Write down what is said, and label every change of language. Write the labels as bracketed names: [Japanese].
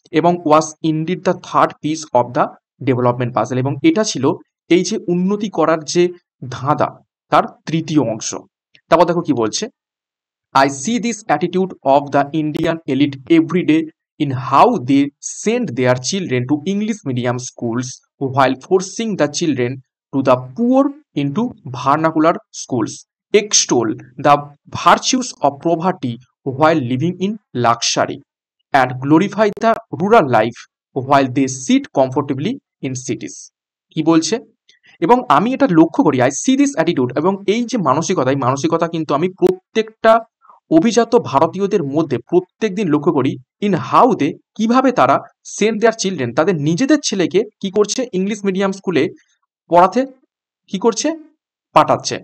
[Bangla] এবং [English] was indeed the third piece of the development puzzle, [Bangla] এবং এটা ছিল এই যে উন্নতি করার যে ধাঁধা, তার তৃতীয় অংশ। তারপর দেখো কি বলছে, [English] I see this attitude of the Indian elite every day in how they send their children to English medium schools while forcing the children to the poor into vernacular schools, extol the virtues of poverty while living in luxury, and glorify the rural life while they sit comfortably in cities. [Bangla] কি বলছে, এবং আমি এটা লক্ষ্য করি, [English] I see this attitude, [Bangla] এবং এই যে মানসিকতা, এই মানসিকতা কিন্তু আমি প্রত্যেকটা অভিজাত ভারতীয়দের মধ্যে প্রত্যেকদিন লক্ষ্য করি, [English] in how they, [Bangla] কিভাবে তারা [English] send their children, [Bangla] তাদের নিজেদের ছেলেকে কি করছে, ইংলিশ মিডিয়াম স্কুলে পড়াতে কি করছে, পাঠাচ্ছে।